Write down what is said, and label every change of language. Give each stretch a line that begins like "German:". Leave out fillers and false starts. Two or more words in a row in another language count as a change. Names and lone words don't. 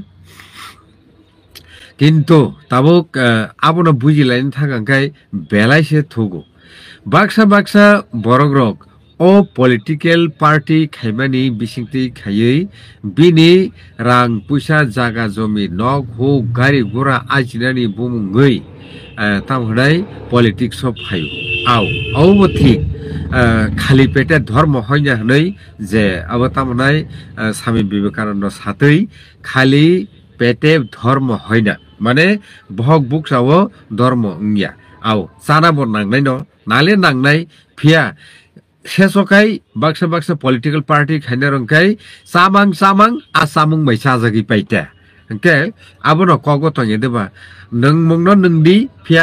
Kok Borok: किन्तु ताबुक आबनो बुजिलायनो थाखांखाय बेलायसे थुगु बाक्सा बरग्रक ओ
English: political party
Kok Borok: खायमानि बिसिंथि खायै बिनि रां पैसा जागा जमी नग हो गारि गुरा आजिनानि बुमुंगै तामहनाय पलिटिक्स फायो आव ठीक
Bangla: খালি পেটে ধর্ম
Kok Borok: हयना हनै जे अब तामहनाय स्वामी विवेकानंद साथै
Bangla: খালি পেটে ধর্ম
Kok Borok: हयना माने भग बुकसावो धर्म ओंगिया आव सानाबो नांनाय न नाले नांनाय फिया सेसोखाय बाक्सा
English: political party
Kok Borok: खायना रंखाय सामां आसामुं मैसा जागि पाइता ओके आबनो कगो तंगे देबा नों मुंनो नोंदि फिया